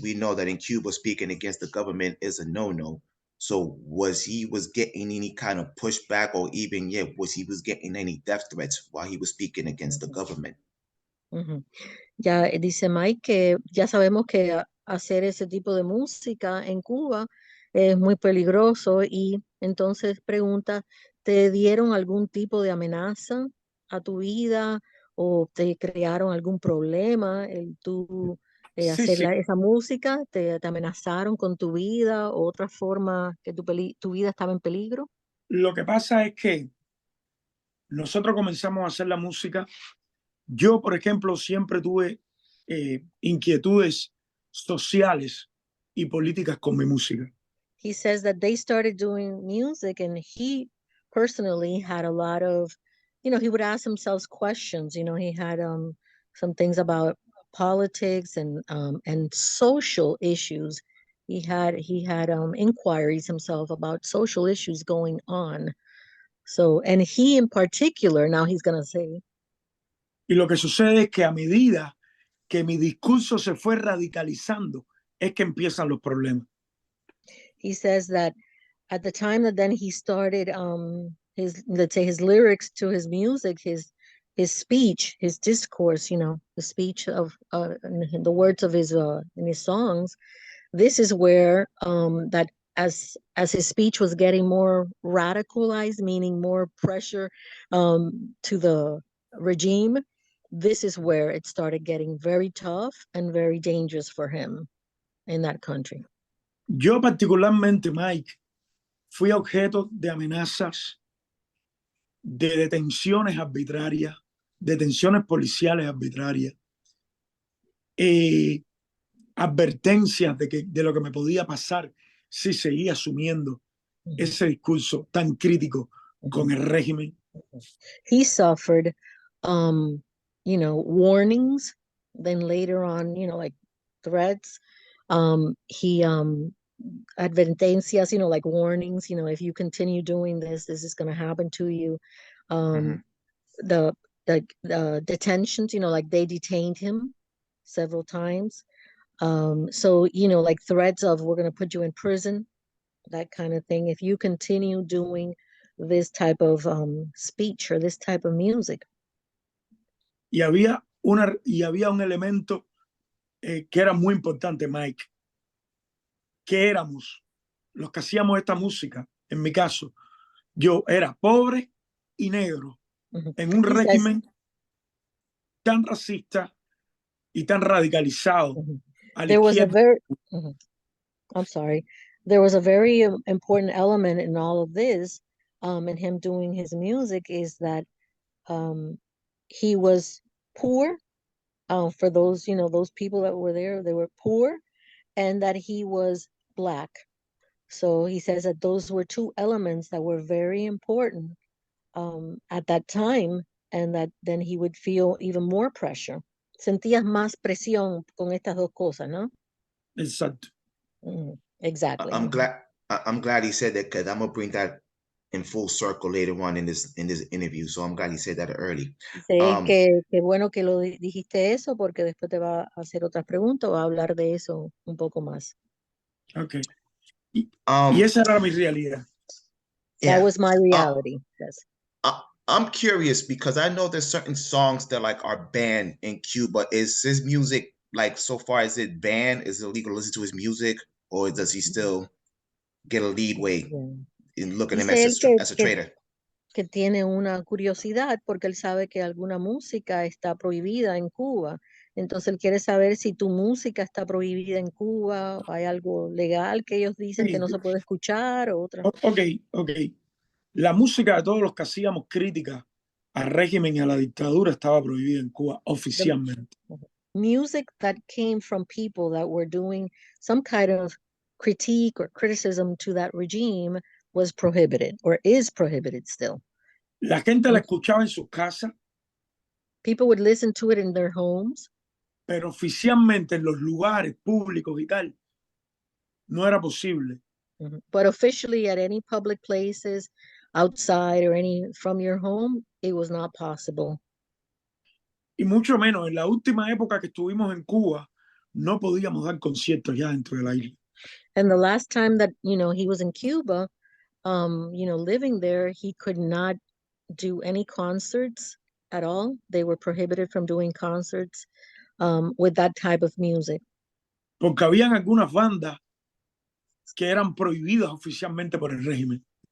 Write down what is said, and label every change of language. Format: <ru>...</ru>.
<en>We know that in Cuba, speaking against the government is a no-no. So was he getting any kind of pushback, or even was he getting any death threats while he was speaking against the government?</en> <es>Ya dice Mike que ya sabemos que hacer ese tipo de música en Cuba es muy peligroso y entonces pregunta, ¿te dieron algún tipo de amenaza a tu vida o te crearon algún problema el tú Sí, hacer sí. esa música? ¿Te amenazaron con tu vida o otra forma que tu vida estaba en peligro? Lo que pasa es que nosotros comenzamos a hacer la música. Yo, por ejemplo, siempre tuve inquietudes sociales y políticas con mi música.</es> <en>He says that they started doing music and he personally had a lot of, he would ask himself questions. He had some things about politics and social issues. He had inquiries himself about social issues going on. So, and he in particular, now he's going to say, Y lo que sucede es que a medida que mi discurso se fue radicalizando, es que empiezan los problemas. he says that at the time that then he started his, let's say, his lyrics to his music, his speech, his discourse, the speech of the words of his in his songs, this is where that as his speech was getting more radicalized, meaning more pressure to the regime, this is where it started getting very tough and very dangerous for him in that country.</en> <es>Yo particularmente, Mike, fui objeto de amenazas, de detenciones arbitrarias, detenciones policiales arbitrarias, advertencias de lo que me podía pasar si seguía asumiendo ese discurso tan crítico con el régimen.</es> <en>He suffered, warnings, then later on, like threats. He advertencias, like warnings, if you continue doing this is going to happen to you. The detentions, like they detained him several times. So, like threats of we're going to put you in prison, that kind of thing, if you continue doing this type of speech or this type of music.</en> <es>Y había un elemento que era muy importante, Mike, que éramos los que hacíamos esta música. En mi caso, yo era pobre y negro en un régimen tan racista y tan radicalizado.</es> <en>There was a very, I'm sorry, there was a very important element in all of this, in him doing his music, is that he was poor. For those, those people that were there, they were poor, and that he was Black. So he says that those were two elements that were very important at that time, and that then he would feel even more pressure.</en> <es>Sentías más presión con estas dos cosas, ¿no? Exacto.</es> <en>Exactly. I'm glad he said that, because I'm gonna bring that in full circle later on in this interview. So I'm glad he said that early.</en> <es>Sé que bueno que lo dijiste eso, porque después te va a hacer otras preguntas, va a hablar de eso un poco más. Okay. Y esa era mi realidad.</es> <en>That was my reality. Yes. I'm curious, because I know there's certain songs that like are banned in Cuba. Is his music, like, so far, is it banned? Is it illegal to listen to his music, or does he still get a leadway in looking at him as a traitor?</en> <es>Que tiene una curiosidad porque él sabe que alguna música está prohibida en Cuba. Entonces él quiere saber si tu música está prohibida en Cuba, o hay algo legal que ellos dicen que no se puede escuchar, o otra. Ok. La música de todos los que hacíamos crítica al régimen y a la dictadura estaba prohibida en Cuba oficialmente.</es> <en>Music that came from people that were doing some kind of critique or criticism to that regime was prohibited, or is prohibited still.</en> <es>La gente la escuchaba en sus casas.</es> <en>People would listen to it in their homes.</en> <es>Pero oficialmente en los lugares públicos y tal, no era posible.</es> <en>But officially at any public places, outside or any from your home, it was not possible.</en> <es>Y mucho menos en la última época que estuvimos en Cuba, no podíamos dar conciertos ya dentro de la isla.</es> <en>And the last time that, he was in Cuba, living there, he could not do any concerts at all. They were prohibited from doing concerts with that type of music.</en> <es>Porque habían algunas bandas que eran prohibidas oficialmente por el régimen.</es>